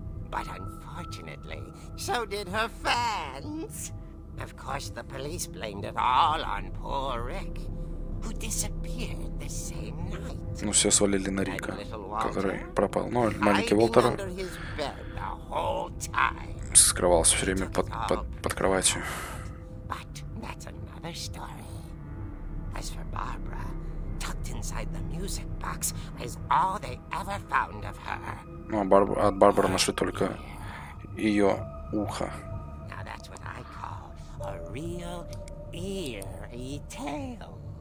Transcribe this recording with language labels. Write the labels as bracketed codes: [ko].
[en] But unfortunately, so did her fans. Of course, the police blamed it all on poor Rick, who disappeared the same night. [ru] Ну, все свалили на Рика, который пропал. Ну, маленький [en] Hiding [ru] Уолтер [en] under his bed the whole time. [ru] скрывался все время под кроватью. [en] But that's another story. As for Barbara, tucked inside the music box is all they ever found of her. [ru] Ну, от Барбары нашли только ее ухо. [en] Now that's what I call a real eerie tale.